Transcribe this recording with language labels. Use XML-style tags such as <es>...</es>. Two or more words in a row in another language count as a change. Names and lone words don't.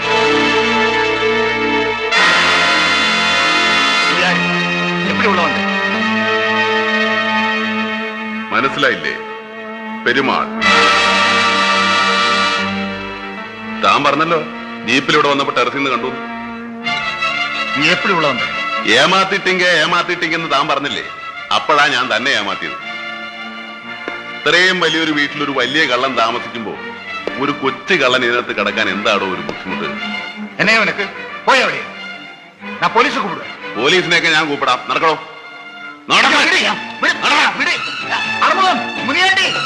<ta>எப்படி உள்ள வந்த?</ta> <ml>മനസ്സിലായില്ലേ? പെരുമാൾ. താൻ പറഞ്ഞല്ലോ ജീപ്പിലൂടെ വന്നപ്പോ ടെറസിൽ നിന്ന് കണ്ടു.</ml> <ta>நீ எப்படி உள்ள வந்த?</ta> <ml>ഏമാത്തിട്ടെന്ന് താൻ പറഞ്ഞില്ലേ? അപ്പോഴാ ഞാൻ തന്നെ ഏമാത്തിയത്. ഇത്രയും വലിയൊരു വീട്ടിലൊരു വലിയ കള്ളൻ താമസിക്കുമ്പോ ഒരു കൊച്ചു കള്ളൻ ഇതിനകത്ത് കിടക്കാൻ എന്താണോ ഒരു ബുദ്ധിമുട്ട്?</ml> <ta>என்ன உனக்கு? போய் அப்படியே. நான் போலீஸை கூப்பிடுவேன்.</ta> <ml>പോലീസിനെയൊക്കെ ഞാൻ കൂപ്പിടാം. നടക്കണോ? മുനിയാണ്ടി</ml>